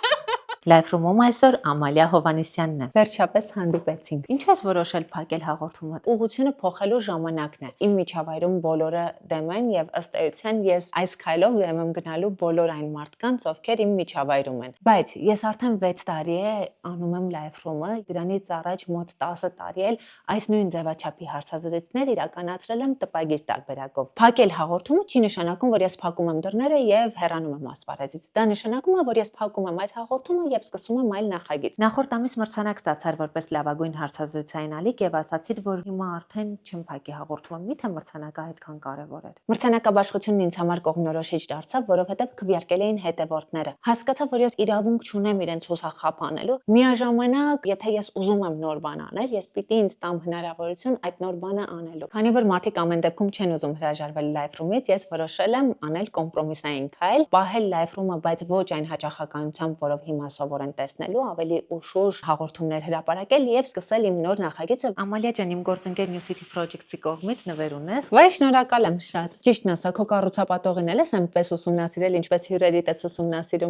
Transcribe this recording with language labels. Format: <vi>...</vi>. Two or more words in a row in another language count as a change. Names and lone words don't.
<en>Live room-</en> <hy>ում այսօր Ամալիա Հովհաննիսյանն է։ Վերջապես հանդիպեցինք։ Ինչ ես որոշել փակել հաղորդումը։ Ուղղությունը փոխելու ժամանակն է։ Իմ միջավայրում բոլորը դեմ են եւ ըստ էության ես այս քայլով դեմ եմ գնալու բոլոր այն մարդկանց, ովքեր իմ միջավայրում են։ Բայց ես արդեն 6 տարի է անում եմ</hy> <en>live room-</en> <hy>ը, դրանից առաջ մոտ 10 տարի էլ այս նույն ձևաչափի հարցազրույցներ իրականացրել եմ տպագիր տարբերակով։ Փակել հաղորդումը չի նշանակում, որ ես փակում եմ դռները եւ հեռանում եմ ասպարեզից։ Դա նշանակում է, որ ես փակում եմ այս հաղորդումը եւ սկսում եմ այլ նախագիծ։ Նախորդ ամիս մրցանակ ստացար որպես լավագույն հարցազրույցային ալիք եւ ասացիր, որ հիմա արդեն չեմ փակի հաղորդումը։ Միթե մրցանակը այդքան կարեւոր էր։ Մրցանակաբաշխությունն ինձ համար կողմնորոշիչ դարձավ, որովհետեւ քվեարկել էին հետևորդները։ Հասկացա, որ ես իրավունք չունեմ իրենց հուսախաբանելու։ Միաժամանակ, եթե ես ուզում եմ նոր բան անել, ես պիտի ինձ տամ հնարավորություն այդ նոր բանը անելու։ Քանի որ մարդիկ ամեն դեպքում չեն ուզում հրաժարվել</hy> <en>live room-</en> <hy>ից, ես որոշել եմ անել կոմպրոմիսային քայլ, պահել</hy> <en>live room-</en> <hy>ը, բայց ոչ այն հաճախականությամբ, որով հիմա սովոր են տեսնելու, ավելի ուշ հաղորդումներ հրապարակել եւ սկսել իմ նոր նախագիծը։ Ամալիա ջան, իմ գործընկեր New City Project-ի կողմից նվեր ունես։ Վայ, շնորհակալ եմ շատ։ Ճիշտն ասա, քո կառուցապատողին էլ ես այնպես ուսումնասիրել, ինչպես հյուրերիդ ես ուսումնասիրում։</hy>